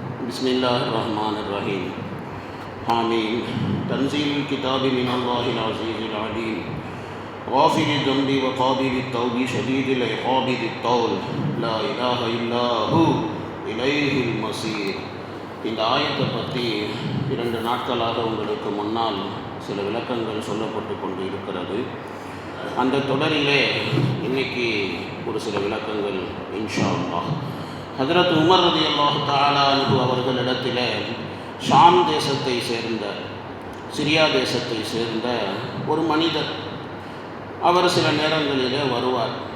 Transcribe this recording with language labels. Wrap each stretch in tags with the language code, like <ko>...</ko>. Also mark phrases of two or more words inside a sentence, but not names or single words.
<ar>بسم الله الرحمن الرحيم حامين تنزيل الكتاب من الله العزيز العليم غافر الذنب وقابل التوب شديد العقاب ذي الطول لا إله إلا هو إليه المصير.</ar> <ta>இந்த ஆயத்தை பற்றி 2 நாட்களாக உங்களுக்கு முன்னால் சில விளக்கங்கள் சொல்லப்பட்டு கொண்டு இருக்கிறது. அந்த தொடரிலே இன்னைக்கு ஒரு சில விளக்கங்கள்</ta> <ar>إن شاء الله.</ar> <ta>ஹஜ்ரத் உமர்</ta> <ar>رضي الله تعالى عنه</ar> <ta>அவர்களிடத்தில் ஷாம் தேசத்தை சேர்ந்த, சிரியா தேசத்தை சேர்ந்த ஒரு மனிதர், அவர் சில நேரங்களிலே வருவார்.</ta>